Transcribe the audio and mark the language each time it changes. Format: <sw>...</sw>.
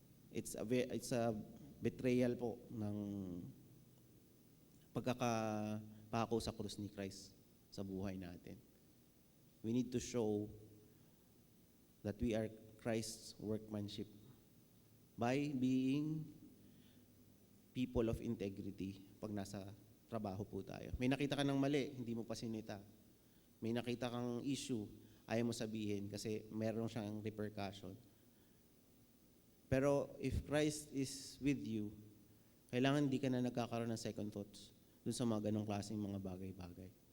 <en>It's a betrayal</en> <tl>po ng pagkakapako sa krus ni Christ sa buhay natin.</tl> <en>We need to show that we are Christ's workmanship by being people of integrity</en> <tl>pag nasa trabaho po tayo. May nakita ka ng mali, hindi mo pa sinita. May nakita kang issue, ayaw mo sabihin kasi meron siyang repercussion. Pero</tl> <en>if Christ is with you,</en> <tl>kailangan hindi ka na nagkakaroon ng second thoughts dun sa mga ganong klaseng mga bagay-bagay.</tl>